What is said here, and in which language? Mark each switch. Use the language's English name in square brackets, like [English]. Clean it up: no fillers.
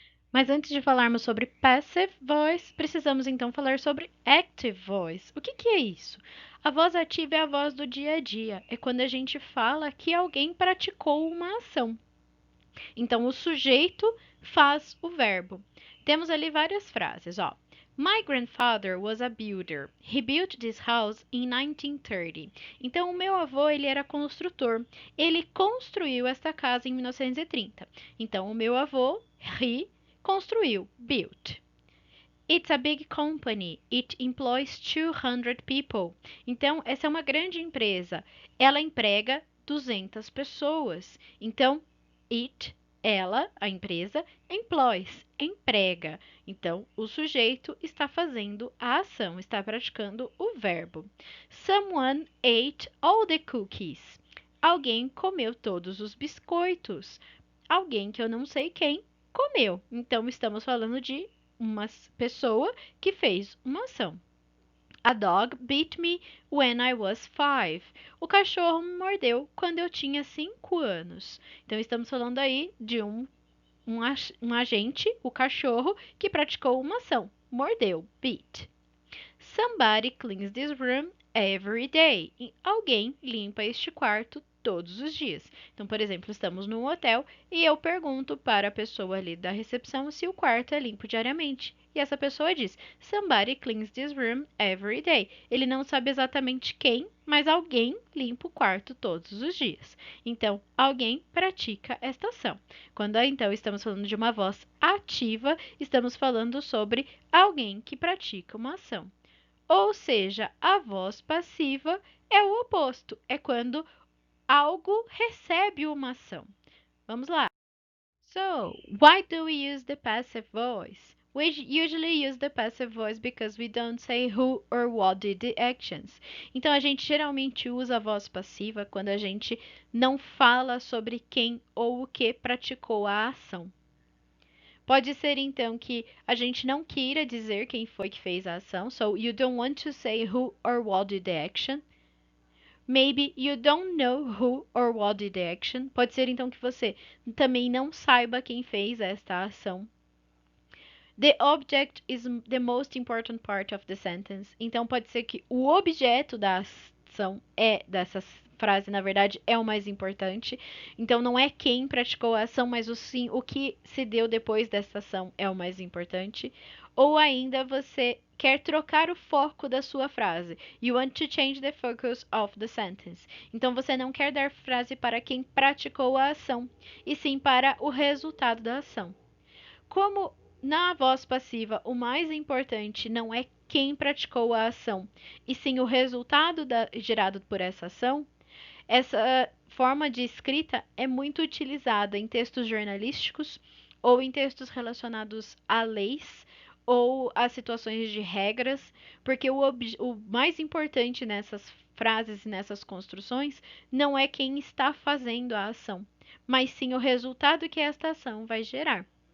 [Portuguese] Mas antes de falarmos sobre passive voice, precisamos então falar sobre active voice. O que é isso? A voz ativa é a voz do dia a dia. É quando a gente fala que alguém praticou uma ação. Então, o sujeito faz o verbo. Temos ali várias frases, ó. [English] My grandfather was a builder. He built this house in 1930. [Portuguese] Então, o meu avô, ele era construtor. Ele construiu esta casa em 1930. Então, o meu avô, he, construiu, built. [English] It's a big company. It employs 200 people. [Portuguese] Então, essa é uma grande empresa. Ela emprega 200 pessoas. Então, ela, a empresa, employs, emprega. Então, o sujeito está fazendo a ação, está praticando o verbo. [English] Someone ate all the cookies. [Portuguese] Alguém comeu todos os biscoitos. Alguém que eu não sei quem comeu. Então, estamos falando de uma pessoa que fez uma ação. [English] A dog bit me when I was 5. [Portuguese] O cachorro me mordeu quando eu tinha 5 anos. Então, estamos falando aí de um agente, o cachorro, que praticou uma ação. Mordeu, bit. [English] Somebody cleans this room every day. [Portuguese] E alguém limpa este quarto todos os dias. Então, por exemplo, estamos num hotel e eu pergunto para a pessoa ali da recepção se o quarto é limpo diariamente. E essa pessoa diz: [English] Somebody cleans this room every day. [Portuguese] Ele não sabe exatamente quem, mas alguém limpa o quarto todos os dias. Então, alguém pratica esta ação. Quando então estamos falando de uma voz ativa, estamos falando sobre alguém que pratica uma ação. Ou seja, a voz passiva é o oposto, é quando algo recebe uma ação. Vamos lá. [English] So, why do we use the passive voice? We usually use the passive voice because we don't say who or what did the actions. [Portuguese] Então, a gente geralmente usa a voz passiva quando a gente não fala sobre quem ou o que praticou a ação. Pode ser então que a gente não queira dizer quem foi que fez a ação. [English] So you don't want to say who or what did the action. Maybe you don't know who or what did the action. [Portuguese] Pode ser então que você também não saiba quem fez esta ação. [English] The object is the most important part of the sentence. [Portuguese] Então pode ser que o objeto da ação dessa frase, na verdade, é o mais importante. Então não é quem praticou a ação, mas sim o que se deu depois dessa ação é o mais importante. Ou ainda você quer trocar o foco da sua frase. [English] You want to change the focus of the sentence. [Portuguese] Então você não quer dar frase para quem praticou a ação, e sim para o resultado da ação. Como na voz passiva o mais importante não é quem praticou a ação, e sim o resultado gerado por essa ação, essa forma de escrita é muito utilizada em textos jornalísticos ou em textos relacionados a leis ou a situações de regras, porque o mais importante nessas frases e nessas construções não é quem está fazendo a ação, mas sim o resultado que esta ação vai gerar.